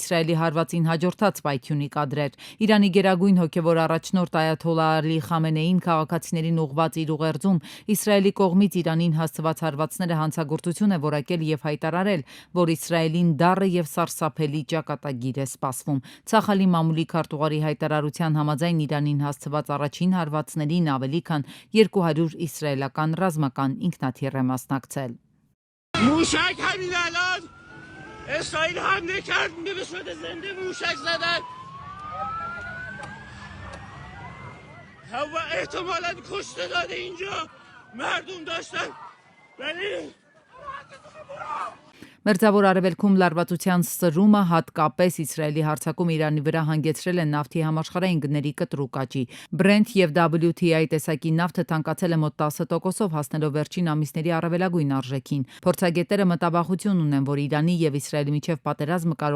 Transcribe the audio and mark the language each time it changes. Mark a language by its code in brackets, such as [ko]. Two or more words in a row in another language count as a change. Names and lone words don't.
[hy] Իսրայելի հարվածին հաջորդած պայթյունի կադրեր։ Իրանի գերագույն հոգևոր առաջնորդ Այաթոլլահ Ալի Խամենեին քաղաքացիներին ուղղված իր ուղերձում Իսրայելի կողմից Իրանին հասցված հարվածները հանցագործություն է որակել եւ հայտարարել, որ Իսրայելին դառը եւ սարսափելի ճակատագիր է սպասվում։ Ցախալի մամուլի քարտուղարի հայտարարության համաձայն Իրանին հասցված առաջին հարվածներին ավելի քան 200 իսրայելական ռազմական ինքնաթիռ է մասնակցել։ [fa] موشک همین الان اسرائیل حمله کرد به صورت زنده موشک زدن و احتمالاً کشته داده اینجا مردم داشتن ولی [hy] Մերձավոր արևելքում լարվածության սրումը հատկապես Իսրայելի հարձակում Իրանի վրա հանգեցրել է նավթի համաշխարհային գների կտրուկ աճի։ Brent եւ WTI տեսակի նավթը թանկացել է մոտ 10%-ով, հասնելով վերջին ամիսների առավելագույն արժեքին։ Փորձագետները մտավախություն ունեն, որ Իրանի եւ Իսրայելի միջև պատերազմը կարող